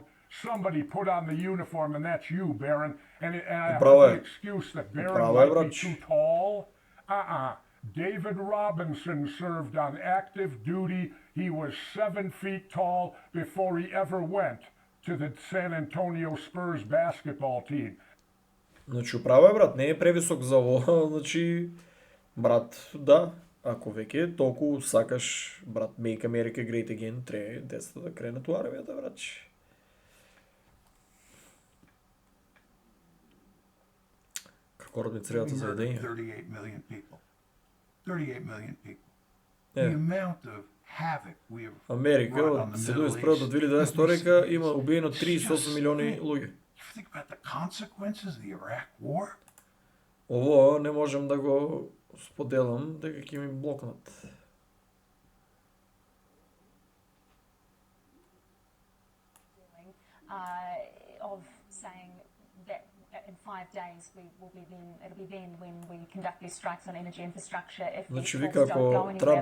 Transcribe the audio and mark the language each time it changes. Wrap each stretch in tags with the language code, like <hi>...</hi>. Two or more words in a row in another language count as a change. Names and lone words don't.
<en>Somebody put on the uniform, and that's you, Barron. And I have no excuse that Barron might be too tall. David Robinson served on active duty. He was 7 feet tall before he ever went to the San Antonio Spurs basketball team.</en> <mk>Значи, управа е, брат, не е превисок за ово, значи, брат, да. Ако веќе толку сакаш, брат,</mk> <en>Make America Great Again,</en> <mk>треба децата да кренат у армијата, братче. Како родни цревата за едење.</mk> <en>38 million people. 38 million people. The amount of havoc we have</en> <mk>Америка од 1971 до 2022 има убиено 38 милиони луѓе.</mk> <en>Think about the consequences of the Iraq war.</en> <mk>Ово не можем да го споделам, дека ќе ми блокнат.</mk> <en>Of saying that in 5 days it'll be then when we conduct these strikes on energy infrastructure if these talks don't go anywhere.</en>